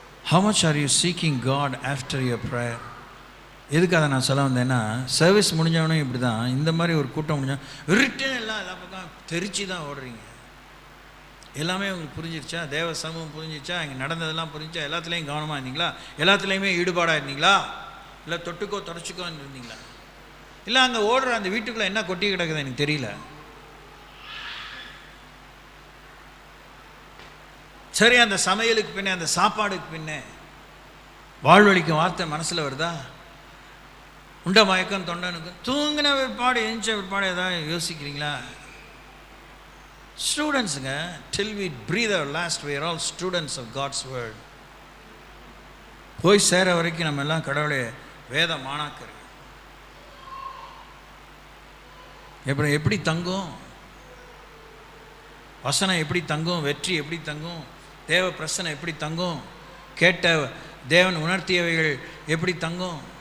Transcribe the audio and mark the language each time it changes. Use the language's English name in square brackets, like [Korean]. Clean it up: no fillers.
[English] How much are you seeking God after your prayer? [Tamil] எதுக்கு அதை நான் சொல்ல வந்தேன்னா, சர்வீஸ் முடிஞ்சவனும் இப்படி தான், இந்த மாதிரி ஒரு கூட்டம் முடிஞ்சோம் ரிட்டன் எல்லா பக்கம் தெரிச்சு தான் ஓடுறீங்க. எல்லாமே உங்களுக்கு புரிஞ்சிருச்சா? தேவ சமூகம் புரிஞ்சிருச்சா? இங்கே நடந்ததெல்லாம் புரிஞ்சிச்சா? எல்லாத்துலேயும் கவனமாக இருந்தீங்களா? எல்லாத்துலேயுமே ஈடுபாடாக இருந்தீங்களா? இல்லை தொட்டுக்கோ தொடச்சிக்கோ இருந்தீங்களா? இல்லை அங்கே ஓடுற அந்த வீட்டுக்குள்ளே என்ன கொட்டி கிடக்குது எனக்கு தெரியல. சரி, அந்த சமையலுக்கு பின்னே, அந்த சாப்பாடுக்கு பின்னே வாழ்வழிக்கும் வார்த்தை மனசில் வருதா? உண்ட மயக்கம் தொண்டனுக்கு தூங்கின பிற்பாடு எஞ்ச பிற்பாடு ஏதாவது யோசிக்கிறீங்களா? ஸ்டூடெண்ட்ஸுங்க, [English] till we breathe our last we are all students of God's word. [Tamil] போய் சேர வரைக்கும் நம்ம எல்லாம் கடவுளை வேத மாணாக்கர். எப்படி தங்கும் வசனம், எப்படி தங்கும் வெற்றி, எப்படி தங்கும் தேவ பிரசனை, எப்படி தங்கும் கேட்ட தேவன் உணர்த்தியவைகள் எப்படி தங்கும்?